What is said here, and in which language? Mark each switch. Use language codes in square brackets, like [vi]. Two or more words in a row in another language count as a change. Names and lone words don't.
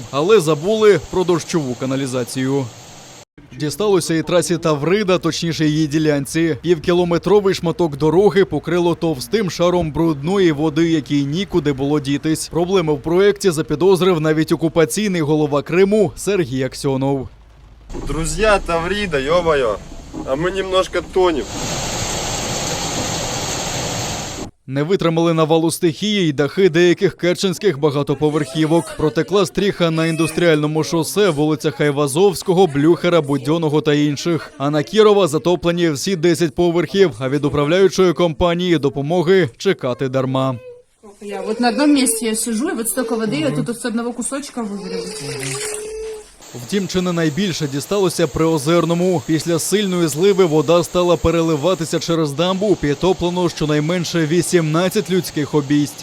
[uk] Але забули про дощову каналізацію. Дісталося і трасі Таврида, точніше її ділянці. Півкілометровий шматок дороги покрило товстим шаром брудної води, якій нікуди було дітись. Проблеми в проєкті запідозрив навіть окупаційний голова Криму Сергій Аксьонов. [ru] Друзья Таврида, ё-моё, а мы немножко тонем. [uk] Не витримали навалу стихії й дахи деяких керченських багатоповерхівок. Протекла стріха на індустріальному шосе, вулицях Айвазовського, Блюхера, Будьонного та інших. А на Кірова затоплені всі 10 поверхів, а від управляючої компанії допомоги чекати дарма. [ru] Я вот на одном месте я сижу, и вот столько воды я тут с одного кусочка выберу. [uk] Втім, чи не найбільше дісталося Приозерному. Після сильної зливи вода стала переливатися через дамбу, підтоплено щонайменше 18 людських обійсть.